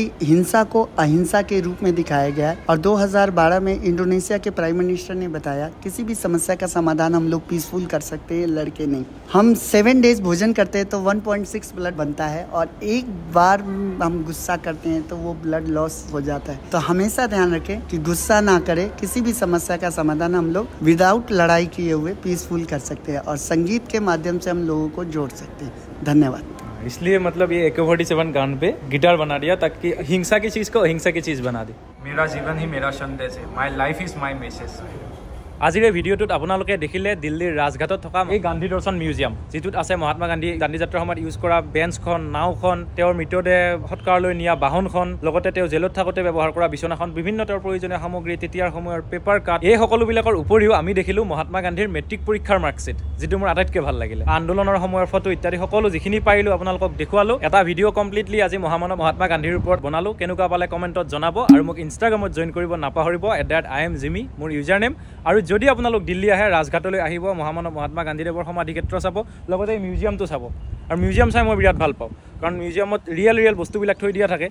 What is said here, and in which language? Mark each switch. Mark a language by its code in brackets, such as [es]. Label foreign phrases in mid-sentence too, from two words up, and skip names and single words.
[hi] हिंसा को अहिंसा के रूप में दिखाया गया है और 2012 में इंडोनेशिया के [en] prime minister [hi] ने बताया किसी भी समस्या का समाधान हम लोग पीसफुल कर सकते हैं लड़के नहीं हम 7 डेज भोजन करते हैं तो 1.6 ब्लड बनता है और एक बार हम गुस्सा करते हैं तो वो [en] blood loss [hi] हो जाता है तो हमेशा ध्यान रखें कि गुस्सा ना करें किसी भी समस्या का समाधान हम लोग विदाउट लड़ाई किए हुए पीसफुल कर सकते हैं और संगीत के माध्यम से हम लोगों को जोड़ सकते हैं धन्यवाद इसलिए मतलब ये AK-47 गान पे गिटार बना दिया ताकि हिंसा की चीज़ को अहिंसा की चीज़ बना दी मेरा जीवन ही मेरा संदेश है [en] my life is my message [as] আজিৰ এই ভিডিঅ'টোত আপোনালোকে দেখিলে দিল্লীৰ ৰাজঘাটত থকা এই গান্ধী দৰ্শন মিউজিয়াম যিটোত আছে মহাত্মা গান্ধী দাণ্ডি যাত্ৰাৰ সময়ত ইউজ কৰা বেঞ্চখন নাওখন তেওঁৰ মৃতদেহ সৎকাৰলৈ নিয়া বাহনখন লগতে তেওঁ জেলত থাকোঁতে ব্যৱহাৰ কৰা বিচনাখন বিভিন্ন তেওঁৰ প্ৰয়োজনীয় সামগ্ৰী তেতিয়াৰ সময়ৰ [en] paper cut [as] এই সকলোবিলাকৰ উপৰিও আমি দেখিলোঁ মহাত্মা গান্ধীৰ মেট্ৰিক পৰীক্ষাৰ মাৰ্কশ্বিট যিটো মোৰ আটাইতকৈ ভাল লাগিলে আন্দোলনৰ সময়ৰ ফটো ইত্যাদি সকলো যিখিনি পাৰিলোঁ আপোনালোকক দেখুৱালোঁ এটা ভিডিঅ' কমপ্লিটলি আজি মহামানৱ মহাত্মা গান্ধীৰ ওপৰত বনালোঁ কেনেকুৱা পালে কমেণ্টত জনাব আৰু মোক ইনষ্টাগ্ৰামত জইন কৰিব নাপাহৰিব @IamJimmy মোৰ ইউজাৰ নেম আৰু যদি আপোনালোক দিল্লী আহে ৰাজঘাটলৈ আহিব মহামানৱ মহাত্মা গান্ধীদেৱৰ সমাধি ক্ষেত্ৰ চাব লগতে মিউজিয়ামটো চাব আৰু মিউজিয়াম চাই মই বিৰাট ভাল পাওঁ কাৰণ মিউজিয়ামত ৰিয়েল বস্তুবিলাক থৈ দিয়া থাকে